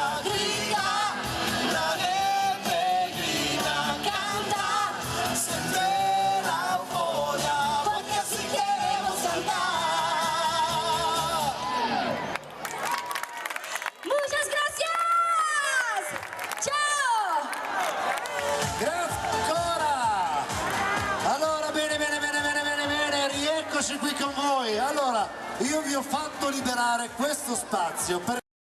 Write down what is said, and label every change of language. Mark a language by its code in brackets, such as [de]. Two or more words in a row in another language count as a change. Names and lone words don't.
[es] Grita, la gente grita, canta, siente la euforia, porque así queremos cantar. Muchas gracias. [it] Ciao. Grazie ancora! Allora, bene, rieccoci qui con voi. Allora, io vi ho fatto liberare questo spazio per